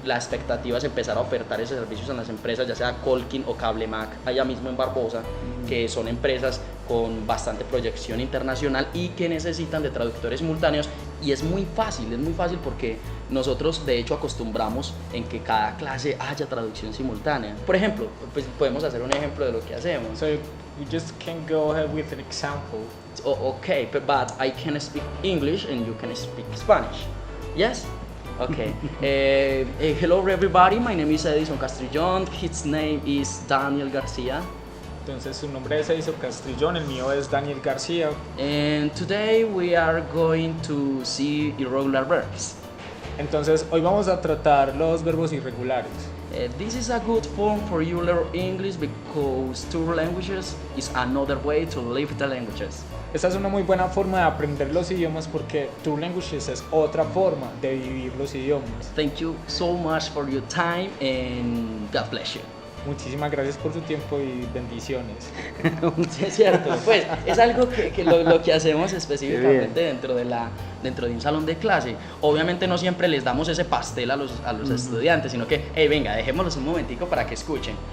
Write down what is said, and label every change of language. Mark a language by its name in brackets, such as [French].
[Spanish] La expectativa es empezar a ofertar esos servicios en las empresas, ya sea Colkin o Cable Mac, allá mismo en Barbosa, que son empresas con bastante proyección internacional y que necesitan de traductores simultáneos, y es muy fácil porque nosotros de hecho acostumbramos en que cada clase haya traducción simultánea. Por ejemplo, pues podemos hacer un ejemplo de lo que hacemos. [English] So you just can go ahead with an example. Okay, but I can speak English and you can speak Spanish. Yes? Okay. Hello everybody, my name is Edison Castrillón, his name is Daniel Garcia. [Spanish] Entonces su nombre es Edison Castrillón, el mío es Daniel García. [English] And today we are going to see irregular verbs. [Spanish] Entonces hoy vamos a tratar los verbos irregulares. [English] This is a good form for you learn English because two languages is another way to live the languages. [Spanish] Esta es una muy buena forma de aprender los idiomas porque Two Languages es otra forma de vivir los idiomas. [English] Thank you so much for your time and God bless you. [Spanish] Muchísimas gracias por su tiempo y bendiciones. Sí, es cierto, pues es algo que lo que hacemos específicamente dentro de un salón de clase. Obviamente no siempre les damos ese pastel a los estudiantes, sino que, hey, venga, dejémoslos un momentico para que escuchen.